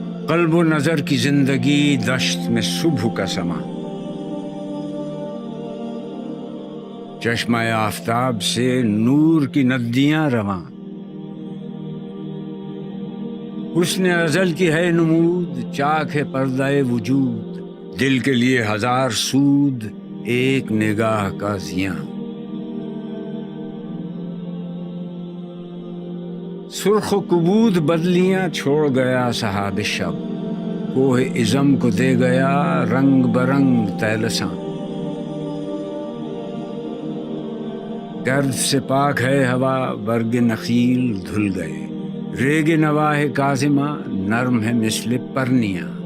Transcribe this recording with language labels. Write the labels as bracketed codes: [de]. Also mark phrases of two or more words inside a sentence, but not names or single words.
[ur] قلب و نظر کی زندگی دشت میں صبح کا سما، چشمہ آفتاب سے نور کی ندیاں رواں، حسن ازل کی ہے نمود، چاک ہے پردہ وجود، دل کے لیے ہزار سود، ایک نگاہ کا زیاں۔ سرخ و کبود بدلیاں چھوڑ گیا صحاب شب، کوہ عزم کو دے گیا رنگ برنگ طیلساں۔ گرد سے پاک ہے ہوا، برگ نخیل دھل گئے، ریگ نواہ کاظمہ نرم ہے مثل پرنیاں۔